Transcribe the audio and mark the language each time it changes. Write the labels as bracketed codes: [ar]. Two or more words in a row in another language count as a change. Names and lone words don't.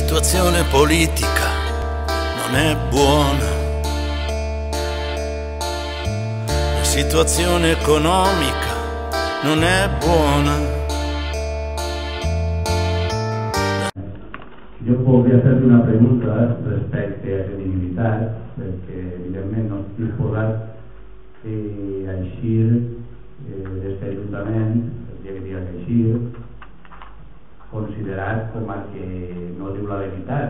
[it] situazione politica non è buona, la situazione economica non è buona. [ca] Jo voldria fer-li una pregunta respecte a credibilitat, perquè evidentment no estic disposat a eixir d'aquest ajuntament, el dia que diga que eixir, considerat com a que no diu la veritat.